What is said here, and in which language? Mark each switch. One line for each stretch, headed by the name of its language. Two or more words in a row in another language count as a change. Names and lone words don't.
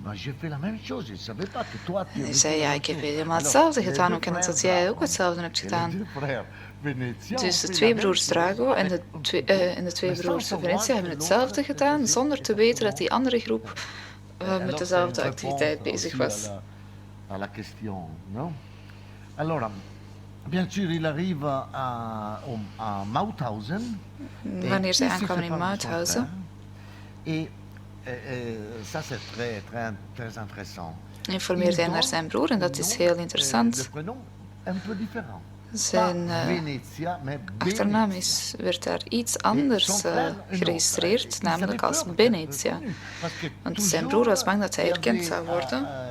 Dutch: Hij zei, ja, ik heb helemaal hetzelfde gedaan. Hoe kan het dat jij ook hetzelfde hebt gedaan? Dus de twee broers Drago en de twee broers Venetia hebben hetzelfde gedaan, zonder te weten dat die andere groep met dezelfde activiteit bezig was.
French: À la question, non? Alors, bien sûr, il arrive à Mauthausen.
Dutch: Wanneer zij aankwamen in Mauthausen.
French: Et ça, c'est très intéressant.
Dutch: Informeerde hij naar zijn broer en dat is heel interessant. Zijn achternaam werd daar iets anders geregistreerd, namelijk als Benetia. Want zijn broer was bang dat hij erkend zou worden.